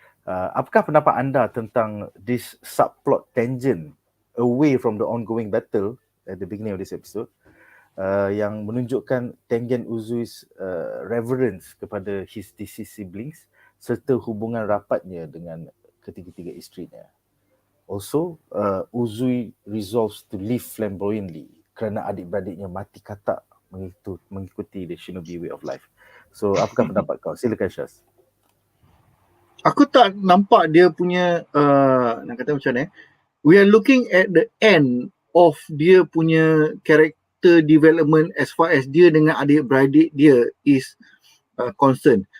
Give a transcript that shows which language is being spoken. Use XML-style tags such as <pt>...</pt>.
<ms>Apakah pendapat anda tentang</ms> <en>this subplot tangent away from the ongoing battle at the beginning of this episode,</en> <ms>yang menunjukkan</ms> <en>Tengen Uzui's reverence</en> <ms>kepada</ms> <en>his deceased siblings</en> <ms>serta hubungan rapatnya dengan ketiga-tiga isterinya.</ms> <en>Also, Uzui resolves to live flamboyantly</en> <ms>kerana adik-beradiknya mati katak mengikuti</ms> <en>the shinobi way of life.</en> <ms>So, apakah pendapat kau? Silakan Syaz. Aku tak nampak dia punya nak kata macam mana.</ms> <en>We are looking at the end of</en> <ms>dia punya</ms> <en>character development as far as</en> <ms>dia dengan adik-beradik dia</ms> <en>is concerned.</en>